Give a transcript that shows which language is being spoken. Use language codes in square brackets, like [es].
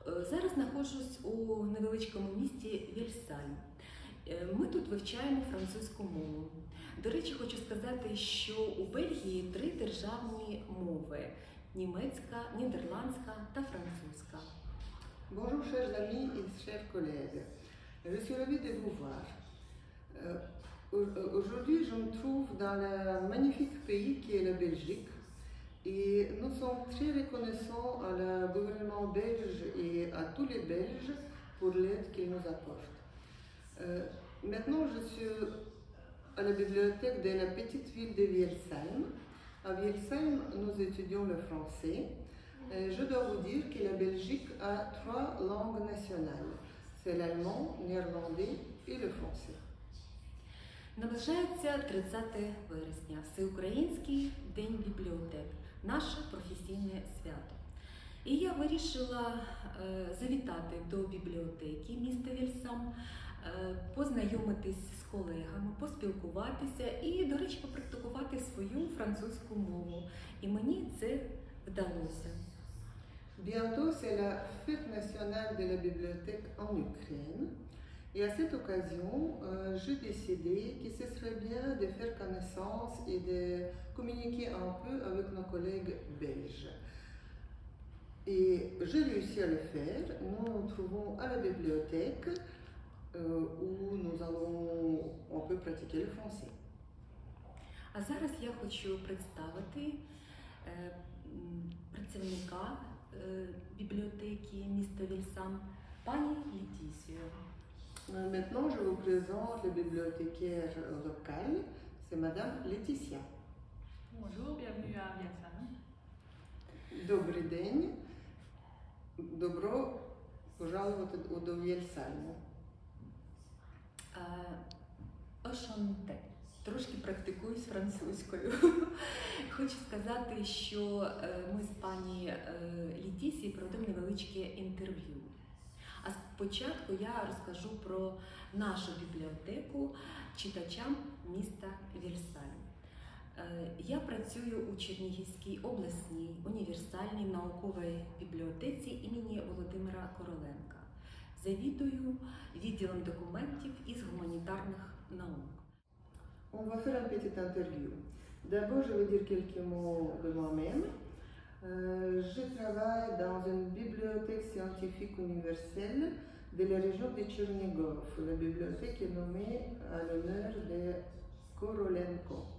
[uk] Зараз знаходжусь у невеличкому місті Вільсаль. Ми тут вивчаємо французьку мову. До речі, хочу сказати, що у Бельгії 3 державні мови – німецька, нідерландська та французька. [fr] Bonjour chers amis et chers collègues, je suis ravie de vous voir. Aujourd'hui je me trouve dans le magnifique pays qui est la Belgique et nous sommes très reconnaissants à le gouvernement belge et à tous les Belges pour l'aide qu'ils nous apportent. Maintenant je suis à la bibliothèque de la petite ville de Vielsheim. À Vielsheim nous étudions le français. Je dois vous dire que la Belgique a 3 langues nationales. C'est l'allemand, le néerlandais et le français. [uk] Наближається 30 вересня, Всеукраїнський день бібліотек, наше професійне свято. І я вирішила завітати до бібліотеки міста Вільсам, познайомитись з колегами, поспілкуватися і, до речі, попрактикувати свою французьку мову. І мені це вдалося. [fr] Bientôt, c'est la fête nationale de la bibliothèque en Ukraine. Et à cette occasion, j'ai décidé que ce serait bien de faire connaissance et de communiquer un peu avec nos collègues belges. Et j'ai réussi à le faire. Nous nous trouvons à la bibliothèque où nous allons un peu pratiquer le français. [uk] А зараз я хочу представити працівника бібліотеки міста Вільсам, пані Летісію. [fr] Maintenant, je vous présente le bibliothécaire local, c'est Madame Laetitia. Bonjour, bienvenue à Vielsheim. [uk] Добрий день, [ru] добро пожаловать [uk] до Вільсальму. [fr] Ошонте. [uk] Трошки практикуюсь французькою. Хочу сказати, що ми з пані Летісією проведемо невеличке інтерв'ю. А спочатку я розкажу про нашу бібліотеку читачам міста Вільсаль. Я працюю у Чернігівській обласній універсальній науковій бібліотеці імені Володимира Короленка. Завідую відділом документів із гуманітарних наук. [fr] On va faire une petite interview. D'abord, je vais dire quelques mots de moi-même. Je travaille dans une bibliothèque scientifique universelle de la région de Tchernigov. La bibliothèque est nommée à l'honneur de Korolenko.